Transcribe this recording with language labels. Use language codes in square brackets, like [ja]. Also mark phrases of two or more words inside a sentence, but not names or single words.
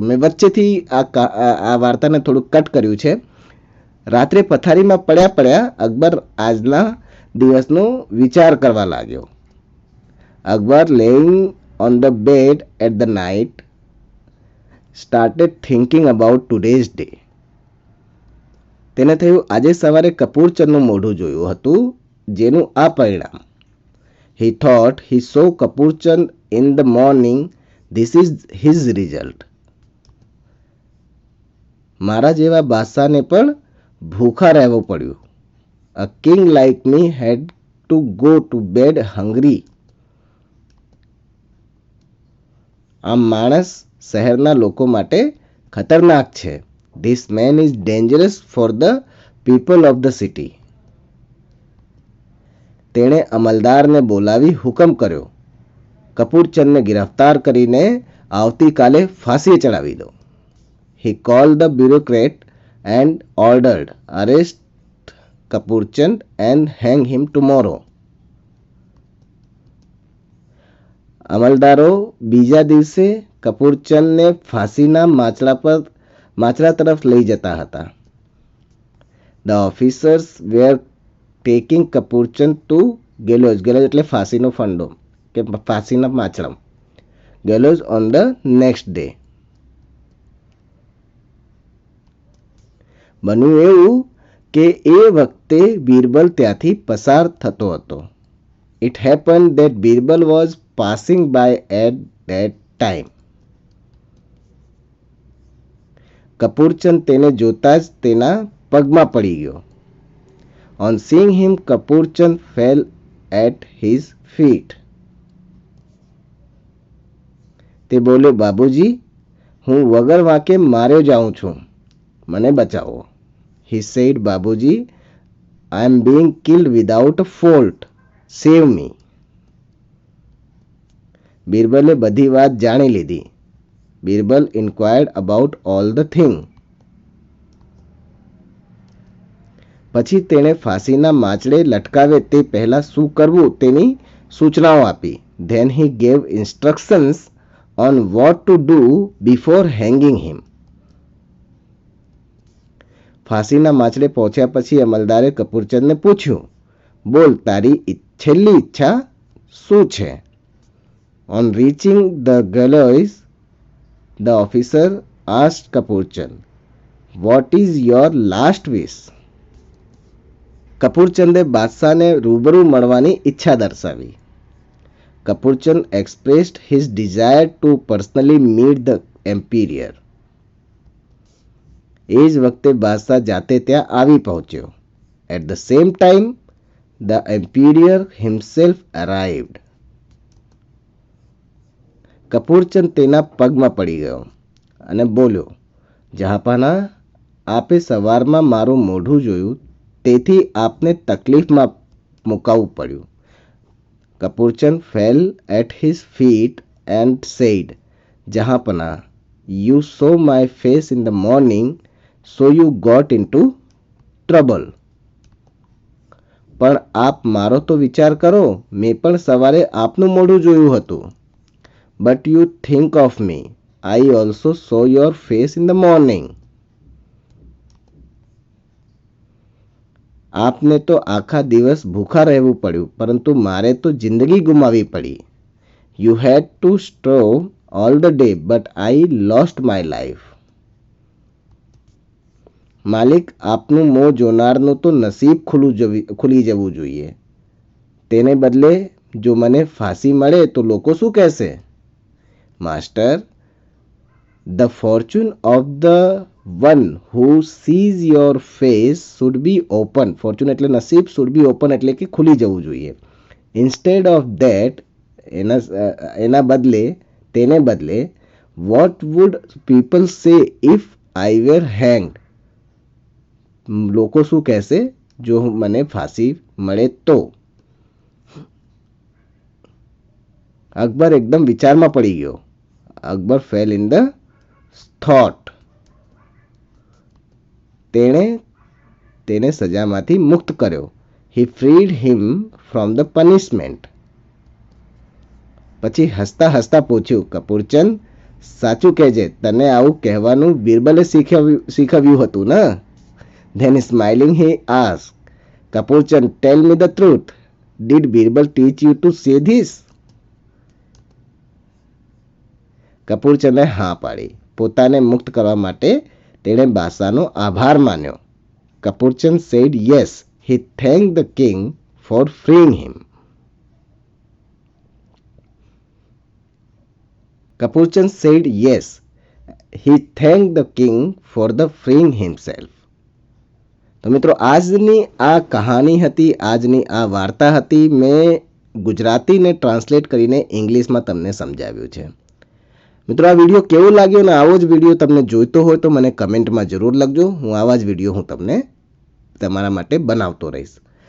[gu] મેં વચ્ચેથી આ વાર્તાને થોડુંક કટ કર્યું છે. રાત્રે પથારીમાં પડ્યા પડ્યા અકબર આજના દિવસનો વિચાર કરવા લાગ્યો. [en] Akbar lying on the bed at the night started thinking about today's day. [gu] તેને થયું આજે સવારે કપૂરચંદનું મોઢું જોયું હતું જેનું આ પરિણામ. [en] He thought he saw Kapurchand in the morning. This is his result. [gu] મારા જેવા બાદશાહને પણ ભૂખા રહેવું પડ્યું. [en] A king like me had to go to bed hungry. [gu] આમ માણસ શહેરના લોકો માટે ખતરનાક છે. [en] This man is dangerous for the people of the city. [gu] તેણે અમલદારને બોલાવી હુકમ કર્યો, કપૂરચંદને ગિરફ્તાર કરીને આવતીકાલે ફાંસીએ ચડાવી દો. [en] He called the bureaucrat and ordered, arrest Kapurchand and hang him tomorrow. [gu] અમલદારો બીજા દિવસે કપૂરચંદને ફાંસીના માચડા તરફ લઈ જતા હતા. [en] The officers were taking Kapurchand to gallows. [gu] gallows એટલે ફાંસીનો ફંડો કે ફાંસીના માચડા. [en] gallows on the next day. [gu] બન્યું એવું કે એ વખતે બિરબલ ત્યાંથી પસાર થતો હતો. [en] It happened that Birbal was passing by at that time. [gu] કપૂરચંદ તેને જોતા જ તેના પગમાં પડી ગયો. [en] On seeing him, Kapurchand fell at his feet. [gu] તે બોલ્યો, બાબુજી, હું વગર વાંકે માર્યો જાઉં છું, મને બચાવો. [en] He said, બાબુજી, I am being killed without a fault. Save me. [gu] બિરબલે બધી વાત જાણી લીધી. [en] બિરબલ inquired about all the thing. [gu] પછી તેણે ફાંસીના માચડે લટકાવે તે પહેલા શું કરવું તેની સૂચનાઓ આપી. [en] Then he gave instructions on what to do before hanging him. [gu] ફાંસીના માચડે પહોંચ્યા પછી અમલદારે કપૂરચંદને પૂછ્યું, બોલ તારી છેલ્લી ઈચ્છા શું છે? [en] On reaching the gallows, the officer asked Kapurchand, what is your last wish? [gu] કપૂરચંદે બાદશાહને રૂબરૂ મળવાની ઈચ્છા દર્શાવી. [en] Kapurchand expressed his desire to personally meet the emperor. [gu] એ જ વખતે બાદશાહ જાતે ત્યાં આવી પહોંચ્યો. [en] At the same time, the emperor himself arrived. [gu] કપૂરચંદ તેના પગમાં પડી ગયો અને બોલ્યો, જહાંપનાહ, આપે સવારમાં મારું મોઢું જોયું તેથી આપને તકલીફમાં મુકાવવું પડ્યું. [en] Kapurchand fell at his feet and said, Jahanpanah, you saw my face in the morning, so you got into trouble. [gu] પણ આપ મારો તો વિચાર કરો, મેં પણ સવારે આપનું મોઢું જોયું હતું. [en] But you think of me, I also saw your face in the morning. [gu] આપને તો આખા દિવસ ભૂખા રહેવું પડ્યું, પરંતુ મારે તો જિંદગી ગુમાવી પડી. [en] You had to starve all the day, but I lost my life. [gu] માલિક, આપનું મોં જોનારનું તો નસીબ ખુલી જવું જોઈએ. તેને બદલે જો મને ફાંસી મળે તો લોકો શું કહેશે? [en] Master, the fortune of the one who sees your face should be open. [gu] Fortune એટલે નસીબ, [en] should be open [gu] એટલે કે ખુલી જવું જોઈએ. [en] Instead of that, [gu] તેને બદલે [en] what would people say if I were hanged? [gu] લોકો શું કહેશે જો મને ફાંસી મળે તો? અકબર એકદમ વિચારમાં પડી ગયો. [en] Akbar fell in the thought. [gu] તેણે તેને સજામાંથી મુક્ત કર્યો. [en] He freed him from the punishment. [gu] પછી હસતા હસતા પૂછ્યું, કપૂરચંદ સાચું કહેજે, તને આવું કહેવાનું બિરબલે શીખવ્યું હતું ને? [en] Then smiling he ask, Kapurchand tell me the truth, did Birbal teach you to say this? [gu] કપૂરચંદે હા પાડી. પોતાને મુક્ત કરવા માટે તેણે બાદશાહનો આભાર માન્યો. [en] Kapurchand said yes, he thanked the king for freeing him. Kapurchand said yes. He thanked the king for the freeing himself. [gu] તો મિત્રો આજની આ કહાની હતી, આજની આ વાર્તા હતી. મેં ગુજરાતીને ટ્રાન્સલેટ કરીને ઇંગ્લિશમાં તમને સમજાવ્યું છે. મિત્રો આ વિડીયો કેવો લાગ્યો અને આવો જ વિડીયો તમને જોઈતો હોય તો મને કમેન્ટમાં જરૂર લખજો. હું આવા જ વિડીયો તમને તમારા માટે બનાવતો રહીશ.